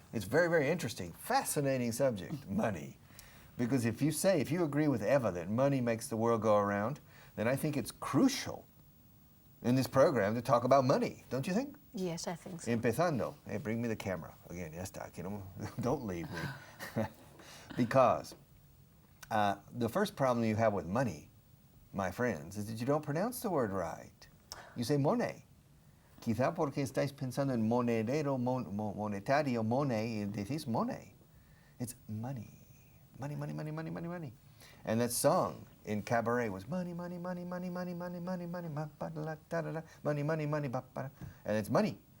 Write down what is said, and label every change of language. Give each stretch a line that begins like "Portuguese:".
English: It's very, very interesting, fascinating subject, money. Because if you agree with Eva that money makes the world go around, then I think it's crucial in this program to talk about money, don't you think? Yes, I think so.
Spanish: Empezando.
English: Hey, bring me the camera. Again,
Spanish: ya está.
English: Don't leave me. Because the first problem you have with money, my friends, is that you don't pronounce the word right. You say money.
Spanish: Quizá porque estáis pensando en monedero, monetario, money, y decís money.
English: It's money. Money, money, money, money, money, money. And that song in Cabaret was money, money, money, money, money, money, money, money, money, money, money, and it's money.